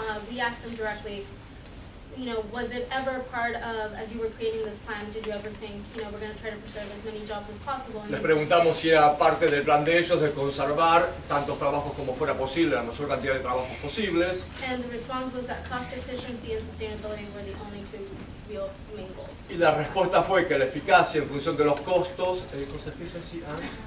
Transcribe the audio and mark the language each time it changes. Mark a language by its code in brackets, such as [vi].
[en] we asked them directly, was it ever part of, as you were creating this plan, did you ever think, we're going to try to preserve as many jobs as possible? [es] les preguntamos si era parte del plan de ellos de conservar tantos trabajos como fuera posible, la mayor cantidad de trabajos posibles. [en] And the response was that cost efficiency and sustainability were the only two real main goals. [es] Y la respuesta fue que la eficacia en función de los costos, [en] cost efficiency and